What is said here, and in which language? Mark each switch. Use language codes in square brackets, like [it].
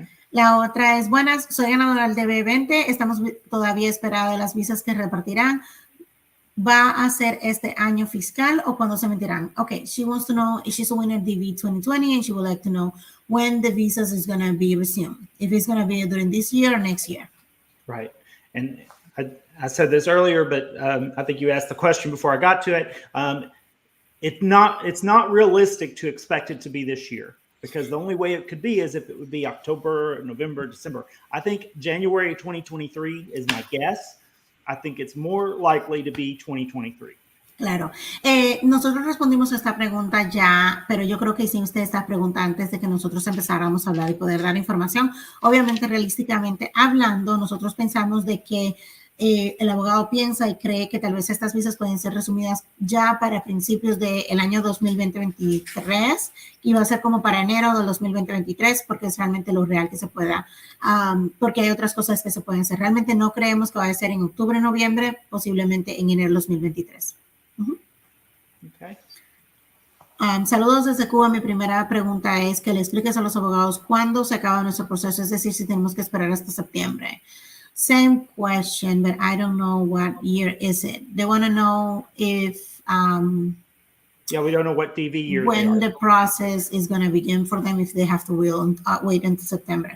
[es] La otra es, buenas, soy ganadora del DB20, estamos todavía esperando las visas que repartirán. ¿Va a ser este año fiscal o cuándo se emitirán? [en] Okay, she wants to know if she's a winner DV 2020 and she would like to know when the visas is going to be resumed, if it's going to be during this year or next year. Right. And I said this earlier, but I think you asked the question before I got to it. it's not realistic to expect it to be this year, because the only way it could be is if it would be October, November, December. I think January 2023 is my guess. I think it's more likely to be 2023. [es] Claro. Nosotros respondimos a esta pregunta ya, pero yo creo que hiciste esta pregunta antes de que nosotros empezáramos a hablar y poder dar información. Obviamente, realísticamente hablando, nosotros pensamos de que el abogado piensa y cree que tal vez estas visas pueden ser resumidas ya para principios del año 2023 y va a ser como para enero del 2023, porque es realmente lo real que se pueda, porque hay otras cosas que se pueden hacer. Realmente no creemos que vaya a ser en octubre, noviembre, posiblemente en enero del 2023. [en] Okay. [es] Saludos desde Cuba. Mi primera pregunta es que le expliques a los abogados cuándo se acaba nuestro proceso, es decir, si tenemos que esperar hasta septiembre. [en] Same question, but I don't know what year is it. They want to know if yeah, we don't know what DV year when the process is going to begin for them, if they have to wait until September.